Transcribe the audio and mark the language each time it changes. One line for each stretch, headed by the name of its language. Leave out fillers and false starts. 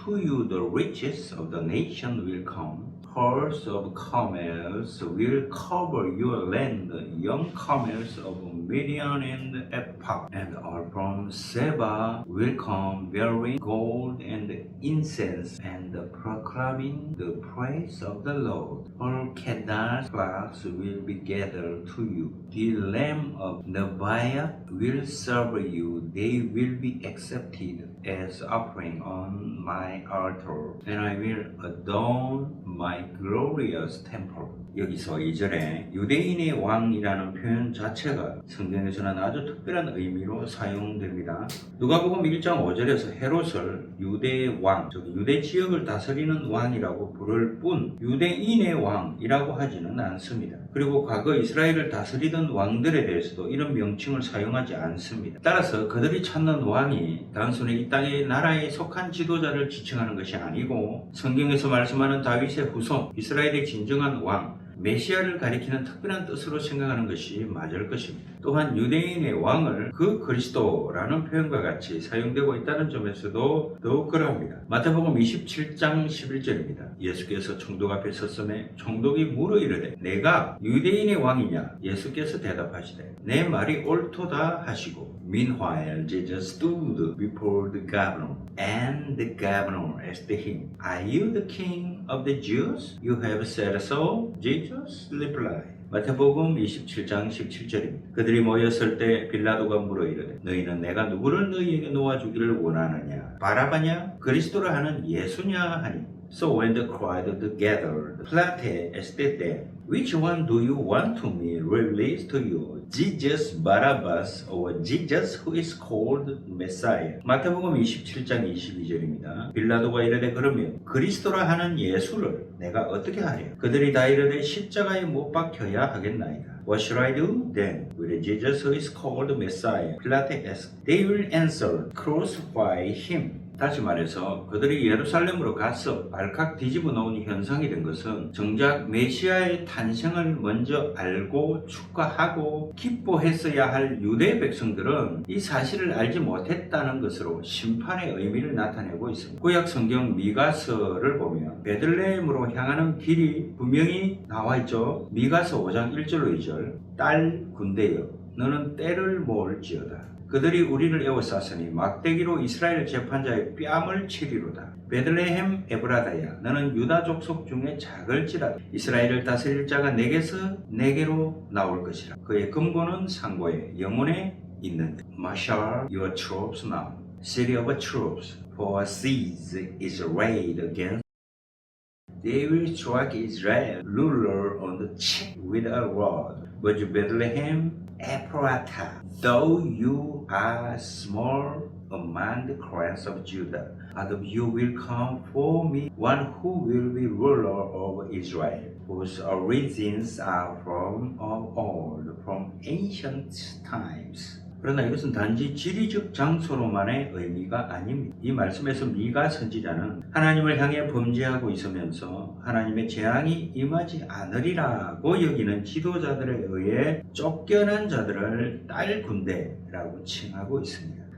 English: To you the riches of the nation will come. Herds of camels will cover your land, young camels of Midian and Ephah, and all from Seba will come bearing gold and incense and proclaiming the praise of the Lord. All Kedar's flocks will be gathered to you. The Lamb of Nebiah will serve you. They will be accepted as offering on my altar, and I will adorn my glorious temple.
Korean: 여기서 2절에 유대인의 왕이라는 표현 자체가 성경에서는 아주 특별한 의미로 사용됩니다. 누가복음 1장 5절에서 헤롯을 유대의 왕, 즉 유대 지역을 다스리는 왕이라고 부를 뿐 유대인의 왕이라고 하지는 않습니다. 그리고 과거 이스라엘을 다스리던 왕들에 대해서도 이런 명칭을 사용하지 않습니다. 따라서 그들이 찾는 왕이 단순히 이 땅의 나라에 속한 지도자를 지칭하는 것이 아니고 성경에서 말씀하는 다윗의 후손, 이스라엘의 진정한 왕, 메시아를 가리키는 특별한 뜻으로 생각하는 것이 맞을 것입니다. 또한 유대인의 왕을 그 그리스도라는 표현과 같이 사용되고 있다는 점에서도 더욱 그러합니다. 마태복음 27장 11절입니다. 예수께서 총독 앞에 섰음에 총독이 물어 이르되 내가 유대인의 왕이냐? 예수께서 대답하시되 내 말이 옳도다 하시고
English: Meanwhile Jesus stood before the governor, and the governor asked him, Are you the king of the Jews? You have said so. Jesus replied.
Korean: 마태복음 27장 17절입니다. 그들이 모였을 때 빌라도가 물어 이르되 너희는 내가 누구를 너희에게 놓아주기를 원하느냐? 바라바냐? 그리스도라 하는 예수냐 하니.
English: So when the crowd gathered, Pilate asked them, Which one do you want to me release to you? Jesus Barabbas or Jesus who is called Messiah?
Korean: 마태복음 27장 22절입니다. 빌라도가 이르되 그러면 그리스도라 하는 예수를 내가 어떻게 하랴? 그들이 다 이르되 십자가에 못 박혀야 하겠나이다.
English: What should I do then with Jesus who is called Messiah? Pilate asked. They will answer, Crucify him.
Korean: 다시 말해서 그들이 예루살렘으로 가서 발칵 뒤집어 놓은 현상이 된 것은 정작 메시아의 탄생을 먼저 알고 축하하고 기뻐했어야 할 유대 백성들은 이 사실을 알지 못했다는 것으로 심판의 의미를 나타내고 있습니다. 구약 성경 미가서를 보면 베들레헴으로 향하는 길이 분명히 나와 있죠. 미가서 5장 1절로 2절 딸 군대여 너는 때를 모을지어다. 그들이 우리를 에워쌌으니 막대기로 이스라엘 재판자의 뺨을 치리로다. 베들레헴 에브라다야 너는 유다 족속 중에 작을지라도 이스라엘을 다스릴 자가 내게로 나올 것이라. 그의 금고는 상고에 영혼에 있는데
English: Marshal your troops now, city of troops, for a siege is arrayed against. They will strike Israel, ruler on the cheek with a rod. But you Bethlehem Ephrathah, though you are small among the clans of Judah, out of you will come for me one who will be ruler over Israel, whose origins are from of old, from ancient times.
Korean: 그러나 이것은 단지 지리적 장소로만의 의미가 아닙니다. 이 말씀에서 미가 선지자는 하나님을 향해 범죄하고 있으면서 하나님의 재앙이 임하지 않으리라고 여기는 지도자들에 의해 쫓겨난 자들을 딸 군대라고 칭하고 있습니다.